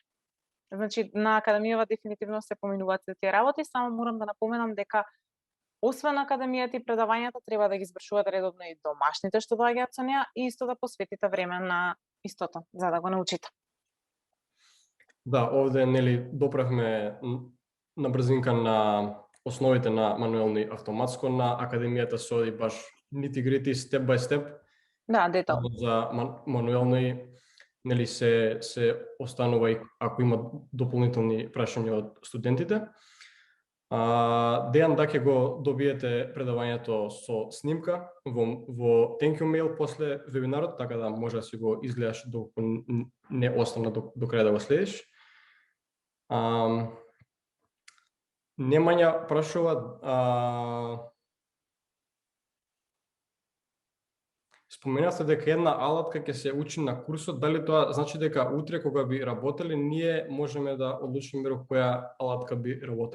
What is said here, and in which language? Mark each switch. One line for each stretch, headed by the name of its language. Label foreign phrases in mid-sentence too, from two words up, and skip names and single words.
Macedonian: Значи на академијава дефинитивно се поминуваат се тие работи, само морам да напоменам дека освен академијата и предавањата треба да ги извршувате редовно и домашните што доаѓаат со неа и исто да посветите време на истото за да го научите. Да, овде нели допревме на брзинка на основите на мануелно и автоматско, на академијата се оди баш
English: nitty-gritty, step by step.
Macedonian: Да, детал. За мануелно и нели се останува и ако има дополнителни прашања од студентите. Дејан, да ќе го добиете предавањето со снимка во
English: thank you mail
Macedonian: после вебинарот, така да може да си го изгледаш доколку не остана до крај да го следиш. Немања прашува, споменавте дека една алатка ќе се учи на курсот, дали тоа значи дека утре кога би работеле, ние можеме да одлучиме врз која алатка би работеле?